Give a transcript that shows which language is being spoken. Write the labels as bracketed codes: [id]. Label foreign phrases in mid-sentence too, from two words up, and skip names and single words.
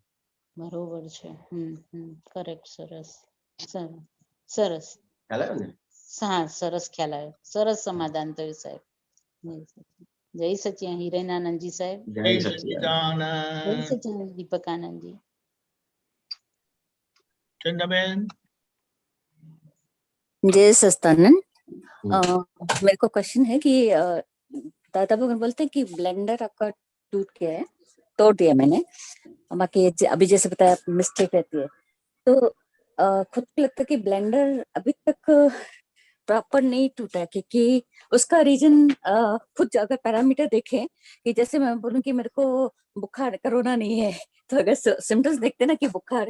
[gu] બરોબર છે કરેક્ટ સરસ સરસ સરસ ખ્યાલ આવ્યો ને? હા સરસ ખ્યાલ આવ્યો સરસ સમાધાન થયું સાહેબ. જય સચિદાનંદ હિરેનાનંદજી સાહેબ. જય જય સચિદાનંદ. જય સચ્ચિદાનંદ. સચિદાનંદ દીપકાનંદજી. [hi] चंदाबेन। जय सस्तानंद। हम्म। मेरे को क्वेश्चन है कि दादा भगवान बोलते हैं कि ब्लेंडर आपका टूट गया है, तोड़ दिया मैंने, बाकी अभी जैसे बताया मिस्टेक रहती है, तो खुद को लगता है कि ब्लेंडर अभी तक प्रॉपर नहीं टूटा है, क्योंकि उसका रीजन खुद अगर पैरामीटर देखें कि जैसे मैं बोलूं कि मेरे को बुखार कोरोना नहीं है, तो अगर सिम्टम्स देखते ना कि बुखार